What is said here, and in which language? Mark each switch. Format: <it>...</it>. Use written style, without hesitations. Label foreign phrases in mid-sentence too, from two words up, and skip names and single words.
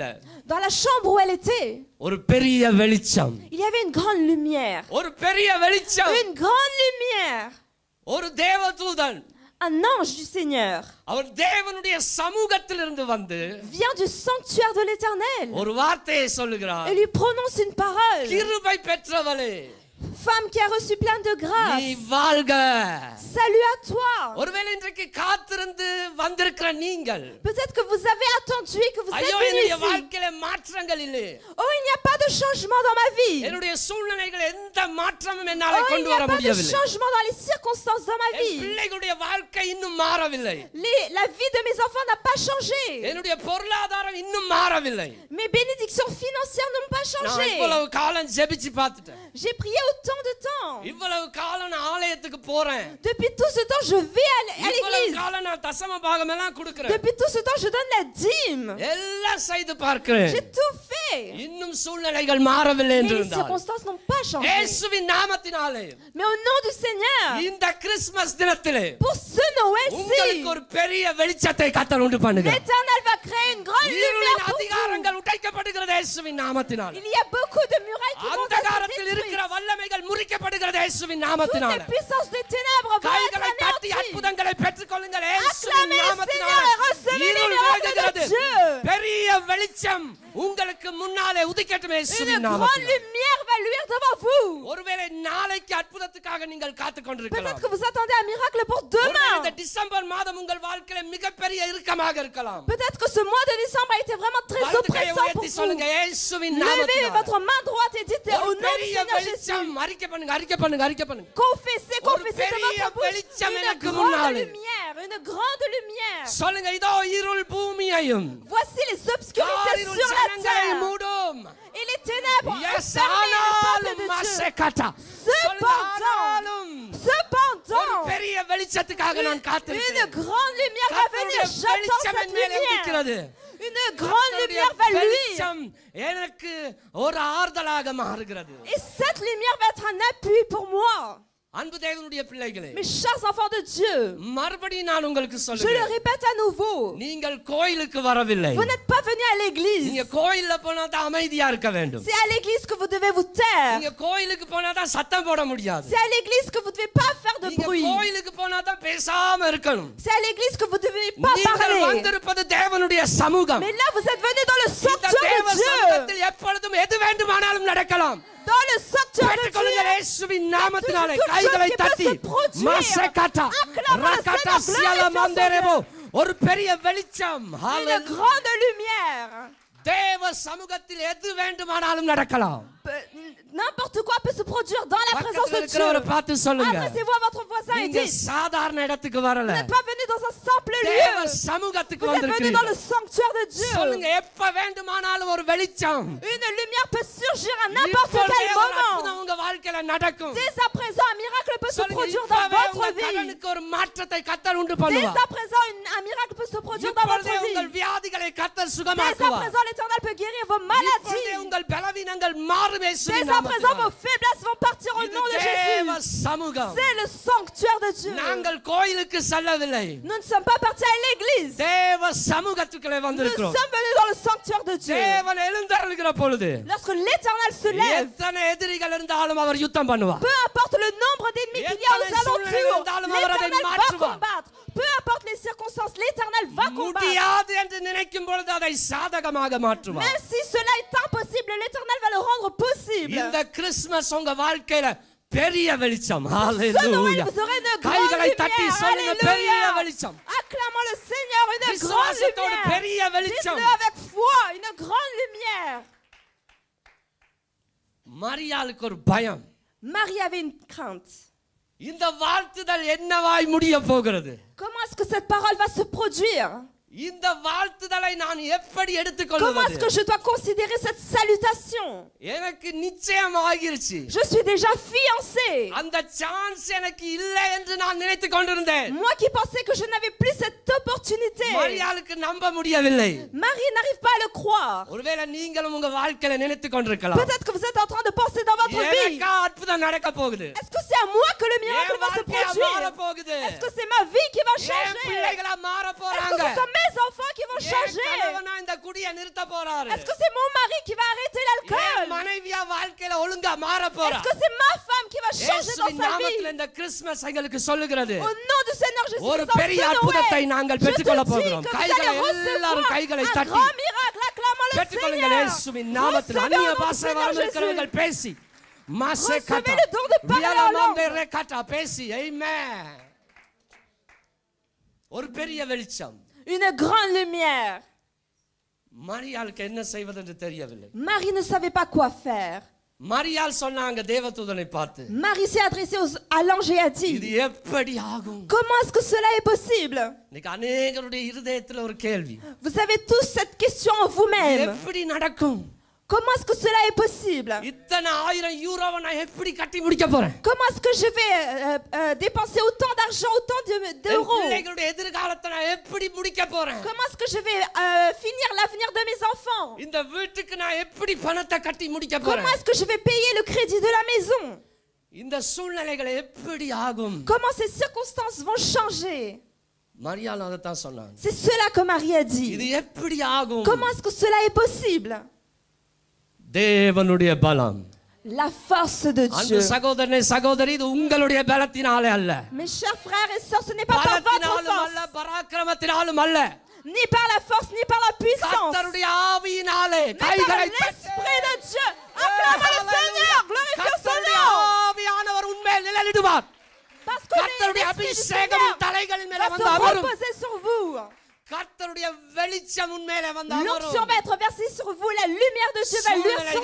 <fr>dans la chambre où elle était,</fr> <ta>ஒரு பெரிய வெளிச்சம்,</ta> <fr>il y avait une grande lumière.</fr> <ta>ஒரு பெரிய வெளிச்சம்,</ta> <fr>Une grande lumière.</fr> <ta>ஒரு தேவதூதன்</ta> <fr>Un ange du Seigneur</fr> <ta>அவர் தேவனுடைய சமூகத்திலிருந்து வந்து</ta> <fr>vient du sanctuaire de l'Éternel</fr> <ta>ஒரு வார்த்தையை சொல்லுகிறார்.</ta> <fr>et lui prononce une parole.</fr> <ta>கிருபை பெற்றவளே,</ta> <fr>Femme qui a reçu plein de</fr> <ta>நீ</ta> <fr>grâce,</fr> <ta>வாழ்க.</ta> <fr>salut à toi.</fr> <ta>ஒருவேளை இன்றைக்கு காத்திருந்து வந்திருக்கிற நீங்கள்,</ta> <fr>Peut-être que vous avez attendu et que vous êtes</fr> <ta>ஐயோ</ta> <fr>venu</fr> <ta>என்னுடைய</ta> <fr>ici.</fr> <ta>வாழ்க்கையில மாற்றங்கள் இல்லை,</ta> <fr>Oh, il n'y a pas de changement dans ma vie.</fr> <ta>என்னுடைய சூழ்நிலைகள் எந்த மாற்றமும் என்னால</ta> <fr>Oh, il</fr> <ta>கொண்டு</ta> <fr>n'y</fr> <ta>வர</ta> <fr>a pas de</fr> <ta>முடியவில்லை,</ta> <fr>changement dans les circonstances dans ma</fr> <ta>என்</ta> <fr>vie.</fr> <ta>பிள்ளைகளுடைய வாழ்க்கை இன்னும் மாறவில்லை,</ta> <fr>La vie de mes enfants n'a pas changé.</fr> <ta>என்னுடைய பொருளாதாரம் இன்னும் மாறவில்லை.</ta> <fr>Mes bénédictions financières n'ont pas</fr> <ta>நான்</ta> <fr>changé.</fr> <ta>இவ்வளவு காலம் ஜெபிச்சு பார்த்துட்டேன்,</ta> <fr>J'ai prié autant de temps.</fr> <ta>இவ்வளவு காலம் நான் ஆலயத்துக்கு போறேன்,</ta> <fr>Depuis tout ce temps, je vais à</fr> <ta>இவ்வளவு</ta> <fr>l'église.</fr> <ta>காலம் நான் தசம பாகம் எல்லாம் கொடுக்கிறேன்,</ta> <fr>Depuis tout ce temps, je donne la dîme.</fr> <ta>எல்லாம் செய்து பார்க்கிறேன்,</ta> <fr>J'ai tout fait.</fr> <ta>இன்னும் சூழ்நிலைகள் மாறவில்லை</ta> <fr>Mais</fr> <ta>என்று</ta> <fr>les</fr> <ta>இருந்தால்</ta> <fr>circonstances n'ont pas changé.</fr> <ta>இயேசுவின் நாமத்தினாலே</ta> <fr>Mais au nom du Seigneur,</fr> <ta>இந்த கிறிஸ்மஸ் தினத்திலே</ta> <fr>pour ce Noël-ci,</fr> <ta>உங்களுக்கு ஒரு பெரிய வெளிச்சத்தை கர்த்தர் உண்டு பண்ணுங்க.</ta> <fr>l'Éternel va créer une grande lumière</fr> <ta>இருளின்</ta> <fr>pour vous.</fr> <ta>அதிகாரங்கள் உடைக்கப்படுகிறது இயேசுவின் நாமத்தினாலே.</ta> <fr>Il y a beaucoup de murailles qui vont être</fr> <ta>அந்தகாரத்தில் இருக்கிற</ta> <fr>détruites.</fr> <ta>வல்லமைகள் முறிக்கப்படுகிறது இயேசுவின்</ta> <fr>Toutes</fr> <ta>நாமத்தினாலே.</ta> <fr>les puissances des ténèbres vont être</fr> <ta>கைகளை தட்டி</ta> <fr>anéanties.</fr> <ta>அற்புதங்களை பெற்றுக்கொள்ளுங்கள் இயேசுவின்</ta> <fr>Acclamez le</fr> <ta>நாமத்தினாலே.</ta> <fr>Seigneur et recevez les</fr> <ta>இருள்</ta> <fr>miracles</fr> <ta>விலகுகிறது.</ta> <fr>de Dieu.</fr> <ta>பெரிய வெளிச்சம் உங்களுக்கு முன்னாலே உதிக்கட்டும்</ta> <fr>Une</fr> <ta>இயேசுவின்</ta> <fr>grande</fr> <ta>நாமத்தினாலே.</ta> <fr>lumière va luire devant vous.</fr> <ta>ஒருவேளை நாளைக்கு அற்புதத்துக்காக நீங்கள் காத்துக்</ta> <fr>Peut-être</fr> <ta>கொண்டிருக்கலாம்.</ta> <fr>que vous attendez un miracle pour</fr> <ta>ஒருவேளை</ta> <fr>demain.</fr> <ta>இந்த டிசம்பர் மாதம் உங்கள் வாழ்க்கையில மிகப்பெரிய இறுக்கமாக இருக்கலாம்.</ta> <fr>Peut-être que ce mois de décembre a été vraiment très</fr> <ta>வலது கையை</ta> <fr>oppressant pour</fr> <ta>உயர்த்தி</ta> <fr>vous.</fr> <ta>சொல்லுங்க இயேசுவின்</ta> <fr>Levez</fr> <ta>நாமத்தினாலே.</ta> <fr>votre main droite et dites au</fr> <ta>ஒரு</ta> <fr>nom du</fr> <ta>பெரிய</ta> <fr>Seigneur Jésus.</fr> <ta>வெளிச்சம் அறிக்கை பண்ணுங்க, அறிக்கை பண்ணுங்க, அறிக்கை பண்ணுங்க.</ta> <fr>Confessez,</fr> <ta>ஒரு</ta> <fr>confessez de</fr> <ta>பெரிய</ta> <fr>votre bouche.</fr> <ta>வெளிச்சம்</ta> <fr>Une</fr> <ta>எனக்கு</ta> <fr>grande</fr> <ta>முன்னாலே.</ta> <fr>lumière, une grande lumière.</fr> <ta>சொல்லுங்க இதோ இருள் பூமியையும்</ta> <fr>Voici les obscurités</fr> <ta>காரிருள்</ta> <fr>sur la</fr> <ta>ஜனங்களை</ta> <fr>terre.</fr> <ta>மூடும்.</ta> <fr>Et les ténèbres Yes, fermées le peuple</fr> <ta>ஆனாலும்</ta> <fr>de Dieu.</fr> <ta>மசெகட்டா. சொல்லுங்க, ஆனாலும் ஒரு</ta> <fr>Cependant,</fr> <ta>பெரிய வெளிச்சத்துக்காக நான்</ta> <fr>une</fr> <ta>காத்திருக்கிறேன்.</ta> <fr>grande lumière va venir.</fr> <ta>கர்த்தருடைய</ta> <fr>J'attends</fr> <ta>வெளிச்சம்</ta> <fr>cette</fr> <ta>என் மேல் இருக்கிறது.</ta> <fr>lumière. Une grande</fr> <ta>கர்த்தருடைய</ta> <fr>lumière va luire.</fr> <ta>வெளிச்சம் எனக்கு ஒரு ஆறுதலாக மாறுகிறது.</ta> <fr>Et cette lumière va être un appui pour moi.</fr> <ta>அன்பு தேவனுடைய பிள்ளைகளே,</ta> <fr>Mes chers enfants de Dieu,</fr> <ta>மறுபடியும் நான் உங்களுக்கு</ta> <fr>je le</fr> <ta>சொல்லுகிறேன்,</ta> <fr>répète à nouveau,</fr> <ta>நீங்கள் கோயிலுக்கு வரவில்லை.</ta> <fr>vous n'êtes pas venus à l'église.</fr> <ta>நீங்க கோயில்ல போனா தான் அமைதியா இருக்க வேண்டும்.</ta> <fr>C'est à l'église que vous devez vous taire.</fr> <ta>நீங்க கோயிலுக்கு போனா தான் சத்தம் போட முடியாது.</ta> <fr>C'est à l'église que vous ne devez pas faire de</fr> <ta>நீங்க</ta> <fr>bruit.</fr> <ta>கோயிலுக்கு போனா தான் பேசாம இருக்கணும்.</ta> <fr>C'est à l'église que vous ne devez pas</fr> <ta>நீங்கள்</ta> <fr>parler.</fr> <ta>வந்திருப்பது தேவனுடைய சமூகம்.</ta> <fr>Mais là, vous êtes venus dans le</fr> <ta>இந்த</ta> <fr>sanctuaire</fr> <ta>தேவ</ta> <fr>de Dieu.</fr> <ta>சமூகத்தில் எப்பொழுதும் எது வேண்டுமானாலும் நடக்கலாம்.</ta> <fr>Dans le sanctuaire de</fr> <ta>பெற்றுக்கொள்ளுங்கள்</ta> <fr>Dieu.</fr> <ta>இயேசுவின் நாமத்தினாலே.</ta> <fr>Il y a toujours</fr> <ta>கைகளை</ta> <fr>quelque chose</fr> <ta>தட்டி</ta> <fr>qui peut se produire. மசெகட்டா Acclamons le ரகட்டா Seigneur, glorifions son சியலமந்தேரேபோ. Dieu.</fr> <ta>ஒரு பெரிய வெளிச்சம்.</ta> <fr>Une Hallelujah. grande lumière.</fr> <ta>தேவ சமூகத்தில் எது வேண்டுமானாலும் நடக்கலாம்.</ta> <fr>N'importe quoi peut se produire dans la présence</fr> <ta>பக்கத்துல</ta> <fr>de</fr> <ta>இருக்கிறவரை</ta> <fr>Dieu.</fr> <ta>பார்த்து சொல்லுங்க,</ta> <fr>Adressez-vous à votre voisin et</fr> <ta>நீங்க</ta> <fr>dites,</fr> <ta>சாதாரண இடத்துக்கு</ta> <fr>vous</fr> <ta>வரல,</ta> <fr>n'êtes pas venus dans un simple</fr> <ta>தேவ</ta> <fr>lieu.</fr> <ta>சமூகத்துக்கு</ta> <fr>Vous êtes venus dans le</fr> <ta>வந்திருக்கிறீர்கள்.</ta> <fr>sanctuaire de Dieu.</fr> <ta>சொல்லுங்க, எப்ப வேண்டுமானாலும் ஒரு வெளிச்சம்.</ta> <fr>Une lumière peut surgir à n'importe</fr> <ta>இப்பொழுதே</ta> <fr>quel</fr> <ta>ஒரு அற்புதம்</ta> <fr>moment.</fr> <ta>உங்க வாழ்க்கையில நடக்கும்.</ta> <fr>Dès à présent, un miracle peut se</fr> <ta>சொல்லுங்க,</ta> <fr>produire dans</fr> <ta>இப்பவே</ta> <fr>votre</fr> <ta>உங்க</ta> <fr>vie.</fr> <ta>கடனுக்கு ஒரு மாற்றத்தை கர்த்தர் உண்டு</ta> <fr>Dès</fr> <ta>பண்ணுவார்.</ta> <fr>à présent, un miracle peut se produire dans votre</fr> <ta>இப்பொழுதே உங்கள்</ta> <fr>vie.</fr> <ta>வியாதிகளை கர்த்தர்</ta> <fr>Dès à</fr> <ta>சுகமாக்குவார்.</ta> <fr>présent, l'Éternel peut guérir vos</fr> <ta>இப்பொழுதே</ta> <fr>maladies.</fr> <ta>உங்கள் பலவீனங்கள் மாறும் இயேசுவின்</ta> <fr>Dès à présent, vos</fr> <ta>நாமத்தினாலே.</ta> <fr>faiblesses vont partir au</fr> <ta>இது</ta> <fr>nom de</fr> <ta>தேவ</ta> <fr>Jésus.</fr> <ta>சமூகம்.</ta> <fr>C'est le sanctuaire de Dieu.</fr> <ta>நாங்கள் கோயிலுக்கு செல்லவில்லை,</ta> <fr>Nous ne sommes pas partis à l'église.</fr> <ta>தேவ சமூகத்துக்குள்ளே</ta> <fr>Nous</fr> <ta>வந்திருக்கிறோம்.</ta> <fr>sommes venus dans le sanctuaire de Dieu.</fr> <ta>தேவன் எழுந்தருளுகிற பொழுது</ta> <fr>Lorsque l'Éternel se lève,</fr> <ta>எத்தனை எதிரிகள் இருந்தாலும் அவர் யுத்தம் பண்ணுவார்.</ta> <fr>peu importe le nombre d'ennemis qu'il y a aux alentours, l'Éternel va combattre. Peu importe les circonstances, l'Éternel va combattre.</fr> <ta>முடியாது என்று நினைக்கும் பொழுது அதை சாதகமாக மாற்றுவார்.</ta> <fr>Même si cela est impossible, l'Éternel va le rendre possible.</fr> <ta>இந்த கிறிஸ்மஸ் உங்க வாழ்க்கையில பெரிய வெளிச்சம்.</ta> <fr>Ce Noël,</fr> <ta>ஹalleluya.</ta> <fr>vous aurez une grande</fr> <ta>கைகளை தட்டி</ta> <fr>lumière.</fr> <ta>சொல்லுங்க, பெரிய</ta> <fr>Alléluia.</fr> <ta>வெளிச்சம்.</ta> <fr>Acclamons le Seigneur, une grande</fr> <ta>விசுவாசத்தோடு</ta> <fr>lumière.</fr> <ta>பெரிய வெளிச்சம்.</ta> <fr>Dites-le avec foi, une grande lumière.</fr> <ta>மரியாளுக்கு ஒரு பயம்.</ta> <fr>Marie avait une crainte.</fr> <ta>இந்த வாழ்த்துதல் என்னவாய் முடிய போகிறது?</ta> <fr>Comment est-ce que cette parole va se produire?</fr> <ta>இந்த வாழ்த்துதலை நான் எப்படி</ta> <fr>Comment</fr> <ta>எடுத்துக்கொள்வது?</ta> <fr>est-ce que je dois considérer cette salutation?</fr> <ta>எனக்கு நிச்சயமாகிருச்சு.</ta> <fr>Je suis déjà fiancée.</fr> <ta>அந்த சான்ஸ் எனக்கு இல்லை என்று நான் நினைத்துக் கொண்டிருந்தேன்.</ta> <fr>Moi qui pensais que je n'avais plus cette opportunité.</fr> <ta>மரியாளுக்கு நம்ப முடியவில்லை.</ta> <fr>Marie n'arrive pas à le croire.</fr> <ta>ஒருவேளை நீங்களும் உங்க வாழ்க்கையில நினைத்துக் கொண்டிருக்கலாம்.</ta> <fr>Peut-être que vous êtes en train de penser dans votre vie.</fr> <ta>எனக்கா அற்புதம் நடக்க போகுது.</ta> <fr>Est-ce que c'est à moi que le miracle</fr> <ta>என்</ta> <fr>va se</fr> <ta>வாழ்க்கை மாற</ta> <fr>produire?</fr> <ta>போகுது.</ta> <fr>Est-ce que c'est ma vie qui va</fr> <ta>என்</ta> <fr>changer?</fr> <ta>பிள்ளைகளா மாற</ta> <fr>Est-ce que</fr> <ta>போறாங்க.</ta> <fr>ce sont mes enfants qui vont</fr> <ta>என்</ta> <fr>changer?</fr> <ta>கணவனா இந்த குடியை நிறுத்த போறாரு.</ta> <fr>Est-ce que c'est mon mari qui va arrêter</fr> <ta>என்</ta> <fr>l'alcool?</fr> <ta>மனைவியா வாழ்க்கையில ஒழுங்கா மாற போறா.</ta> <fr>Est-ce que c'est ma femme qui va changer dans</fr> <ta>இயேசுவின்</ta> <fr>sa</fr> <ta>நாமத்தில்</ta> <fr>vie?</fr> <ta>இந்த கிறிஸ்மஸ் எங்களுக்கு சொல்லுகிறது.</ta> <fr>Au nom du Seigneur Jésus,</fr> <ta>ஒரு</ta> <fr>en ce</fr> <ta>பெரிய அற்புதத்தை</ta> <fr>Noël,</fr> <ta>நாங்கள்</ta> <fr>je te</fr> <ta>பெற்றுக்கொள்ள</ta> <fr>dis</fr> <ta>போகிறோம்.</ta> <fr>que vous</fr> <ta>கைகளை</ta> <fr>allez</fr> <ta>எல்லாரும்</ta> <fr>recevoir</fr> <ta>கைகளை</ta> <fr>un</fr> <ta>தட்டி</ta> <fr>grand miracle. Acclamons le</fr> <ta>பெற்றுக்கொள்ளுங்கள்.</ta> <fr>Seigneur.</fr> <ta>இயேசுவின் நாமத்தில்</ta> <fr>Recevez</fr> <ta>அந்நிய</ta> <fr>au nom du</fr> <ta>பாஷை</ta> <fr>Seigneur</fr> <ta>வரம் இருக்கிறவர்கள்</ta> <fr>Jésus. பேசி மாசே Recevez கட்டா le don de parler en வியலமந்தே langue.</fr> <ta>ரெக்கட்டா பேசி ஆமென். ஒரு பெரிய வெளிச்சம்.</ta> <fr>Une grande lumière.</fr> <ta>மரியாளுக்கு என்ன செய்வது என்று தெரியவில்லை.</ta> <fr>Marie ne savait pas quoi faire.</fr> <ta>மரியாள் சொன்னாங்க தேவதூதனை பார்த்து,</ta> <fr>Marie s'est adressée à l'ange et a</fr> <ta>இது</ta> <fr>dit,</fr> <ta>எப்படி ஆகும்?</ta> <fr>comment est-ce que cela est possible?</fr> <ta>இன்னைக்கு अनेகருடைய இருதயத்துல ஒரு கேள்வி.</ta> <fr>Vous avez tous cette question en vous-même.</fr> <ta>எப்படி நடக்கும்?</ta> <fr>Comment est-ce que cela est possible?</fr> <ta>இத்தனை 1000 யூரோவை நான் எப்படி கட்டி முடிக்க போறேன்?</ta> <fr>Comment est-ce que je vais dépenser autant d'argent, autant</fr> <ta>என்</ta> <fr>d'euros?</fr> <ta>பிள்ளைகளுடைய எதிர்காலத்தை நான் எப்படி முடிக்க போறேன்?</ta> <fr>Comment est-ce que je vais finir l'avenir de mes enfants?</fr> <ta>இந்த வீட்டுக்கு நான் எப்படி பணத்தை கட்டி முடிக்க போறேன்?</ta> <fr>Comment est-ce que je vais payer le crédit de la maison?</fr> <ta>இந்த சூழ்நிலைகள் எப்படி ஆகும்?</ta> <fr>Comment ces circonstances vont changer?</fr> <ta>மரியாள் அதைத்தான் சொன்னாங்க.</ta> <fr>C'est cela que Marie a</fr> <ta>இது</ta> <fr>dit.</fr> <ta>எப்படி ஆகும்?</ta> <fr>Comment est-ce que cela est possible?</fr> <ta>தேவனுடைய பலம்.</ta> <fr>La force de</fr> <ta>அன்பு</ta> <fr>Dieu.</fr> <ta>சகோதரனே சகோதரி, இது உங்களுடைய பலத்தினாலே அல்ல,</ta> <fr>Mes chers frères et sœurs, ce n'est pas par votre</fr> <ta>பலத்தினாலும் அல்ல,</ta> <fr>force,</fr> <ta>பராக்கிரமத்தினாலும் அல்ல,</ta> <fr>ni par la force, ni par la puissance,</fr> <ta>கர்த்தருடைய ஆவியினாலே.</ta> <fr>mais par</fr> <ta>கைகளை</ta> <fr>l'Esprit de Dieu. Acclamons le Seigneur, glorifions son</fr> <ta>கர்த்தருடைய</ta> <fr>nom.</fr> <ta>ஆவியானவர் உண்மையில் நிழலிடுவார்.</ta> <fr>Parce que</fr> <ta>கர்த்தருடைய</ta> <fr>l'Esprit du</fr> <ta>அபிஷேகம்</ta> <fr>Seigneur</fr> <ta>தலைகளின் மேல</ta> <fr>va</fr> <ta>வந்து</ta> <fr>se</fr> <ta>அமரும்.</ta> <fr>reposer sur vous.</fr> <ta>கர்த்தருடைய வெளிச்சம் உண்மையிலே வந்து</ta> <fr>L'onction</fr> <ta>அமரும்.</ta> <fr>va être versée sur vous, la lumière de Dieu va luire sur</fr>